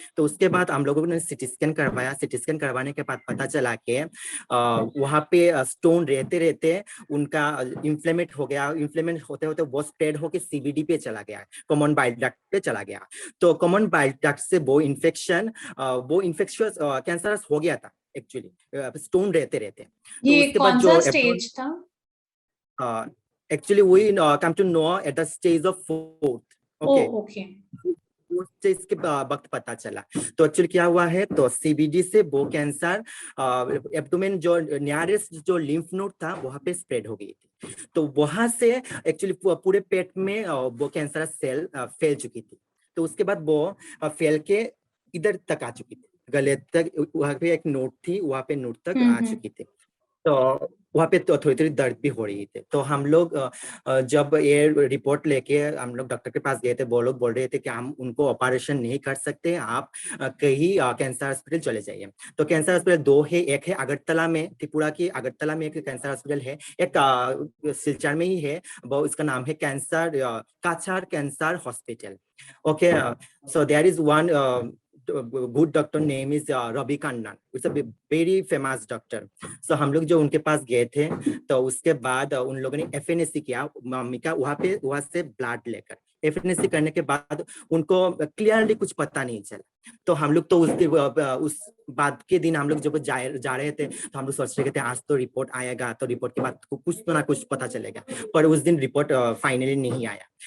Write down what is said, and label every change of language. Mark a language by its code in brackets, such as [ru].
[hi] तो उसके बाद हम लोगों ने सिटी स्कैन करवाया। सिटी स्कैन करवाने के बाद पता चला कि वहां पे स्टोन रहते रहते उनका इन्फ्लेमेट हो गया। इन्फ्लेमेट होते होते वो स्प्रेड होकर सीबीडी पे चला गया, कॉमन बाइल डक्ट पे चला गया। तो कॉमन बाइल डक्ट से वो इन्फेक्शियस कैंसरस हो गया था एक्चुअली, स्टोन रहते रहते। ये कौन सा स्टेज था? [en] Actually, we come to know at the stage of 4th. Okay. Oh, okay. [hi] वो स्टेज के वक्त पता चला। तो एक्चुअली क्या हुआ है, तो सीबीडी से वो कैंसर एब्डोमेन जो नियरेस्ट जो लिम्फ नोड था वहां पे स्प्रेड हो गई थी। तो वहां से एक्चुअली पूरे पेट में वो कैंसर सेल फैल चुकी थी। तो उसके बाद वो फैल के इधर तक आ चुकी थी, गले तक। वहां पे एक नोड थी, वहां पे नोड तक आ चुकी थी। तो वहाँ पे तो थोड़ी दर्द भी हो रही थी। तो हम लोग जब ये रिपोर्ट लेके हम लोग डॉक्टर के पास गए थे, वो लोग बोल रहे थे कि हम उनको ऑपरेशन नहीं कर सकते, आप कहीं कैंसर हॉस्पिटल चले जाइए। तो कैंसर हॉस्पिटल 2 है, एक है अगरतला में, त्रिपुरा की अगरतला में एक कैंसर हॉस्पिटल है, एक सिलचर में ही है, वो इसका नाम है Cachar cancer hospital. [en] Okay, so there is one good doctor name is Ravi Kannan. It's a very famous doctor. [hi] So हम लोग जो उनके पास गए थे तो उसके बाद उन लोगों ने FNAC किया मम्मी का, वहाँ से ब्लड लेकर। FNAC करने के बाद उनको क्लियरली कुछ पता नहीं चला तो हम लोग तो उस बाद के दिन हम लोग जब जा रहे थे तो हम लोग सोच रहे थे आज तो रिपोर्ट आएगा, तो रिपोर्ट के बाद कुछ तो ना कुछ पता चलेगा, पर उस दिन रिपोर्ट फाइनली नहीं आया।